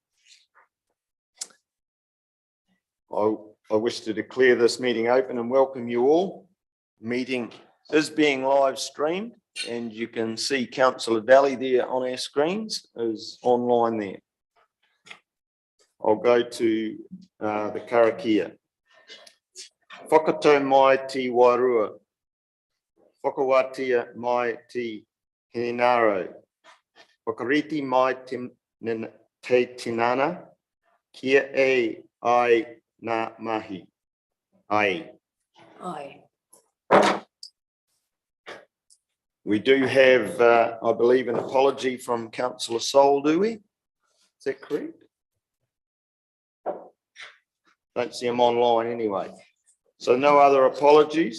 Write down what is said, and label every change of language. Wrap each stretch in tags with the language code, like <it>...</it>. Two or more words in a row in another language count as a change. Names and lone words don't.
<en>I wish to declare this meeting open and welcome you all. The meeting is being live streamed and you can see Councillor Daly there on our screens, is online there. I'll go to the karakia.</en> <mi>Whakatau mai te wairua. Whakawatia mai te hinaro. Whakariti mai te tinana. Kia e ai ngā mahi. Ai. Aye.</mi> <en>We do have, I believe, an apology from Councillor Sol, do we? Is that correct? Don't see him online anyway. So no other apologies.</en>